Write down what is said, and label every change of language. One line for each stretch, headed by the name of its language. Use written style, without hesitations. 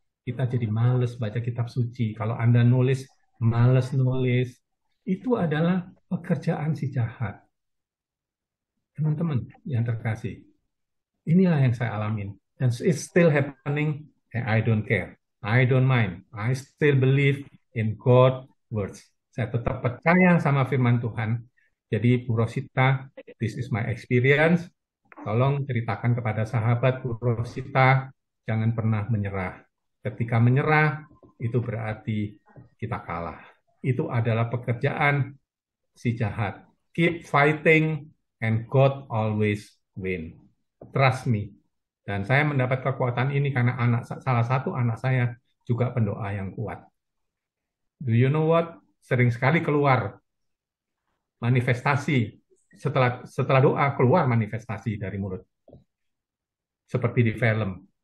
Indonesian: Kita jadi males baca kitab suci. Kalau Anda nulis, males nulis. Itu adalah pekerjaan si jahat. Teman-teman yang terkasih, inilah yang saya alamin. Dan
English: it's still happening, and I don't care. I don't mind. I still believe in God's words.
Indonesian: Saya tetap percaya sama firman Tuhan. Jadi
English: Bu Rosita, this is my experience.
Indonesian: Tolong ceritakan kepada sahabat Bu Rosita, jangan pernah menyerah. Ketika menyerah, itu berarti kita kalah. Itu adalah pekerjaan si jahat.
English: Keep fighting and God always win. Trust me.
Indonesian: Dan saya mendapat kekuatan ini karena salah satu anak saya juga pendoa yang kuat.
English: Do you know what?
Indonesian: Sering sekali keluar manifestasi. Setelah doa keluar manifestasi dari mulut. Seperti di film.